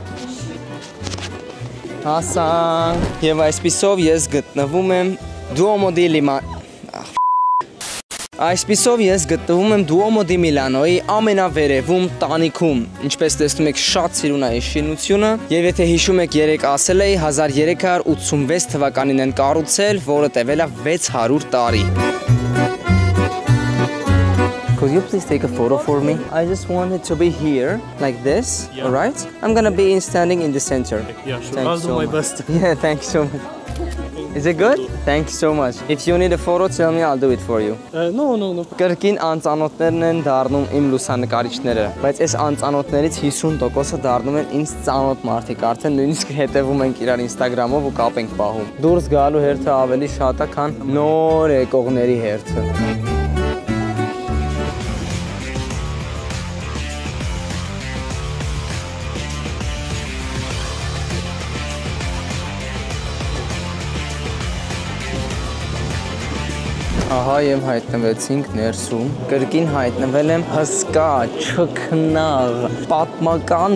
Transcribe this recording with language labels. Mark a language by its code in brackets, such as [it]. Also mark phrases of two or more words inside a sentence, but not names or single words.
[hy] Հասանք։ Եվ այսպիսով ես գտնվում եմ Այսպիսով ես գտնվում եմ Duomo di Milano-ի ամենավերևում տանիքում։ Ինչպես տեսնում եք, շատ սիրուն է այս շինությունը, եւ եթե հիշում եք, երեք ասել էի 1386 թվականին են կառուցել, որը տևել է 600 տարի։ [en] Could you please take a photo for me? I just wanted to be here, like this, yeah. Alright? I'm gonna be standing in the center. Yeah, sure. I'll do my best. Yeah, thank you so much. Is it good? Thank you so much. If you need a photo, tell me, I'll do it for you. No. [hy] Կրկին անծանոթներն են դառնում իմ լուսանկարիչները, բայց այս անծանոթներից 50%-ը դառնում են ինձ ծանոթ մարդիկ, արդեն նույնիսկ հետևում ենք իրար Instagram-ով ու կապ ենք պահում։ Դուրս գալու հերթը ավելի շատ է, քան նոր եկողների հերթը։ Ահա եւ հայտնվեցինք ներսում։ Կրկին հայտնվել եմ հսկա, չքնաղ, պատմական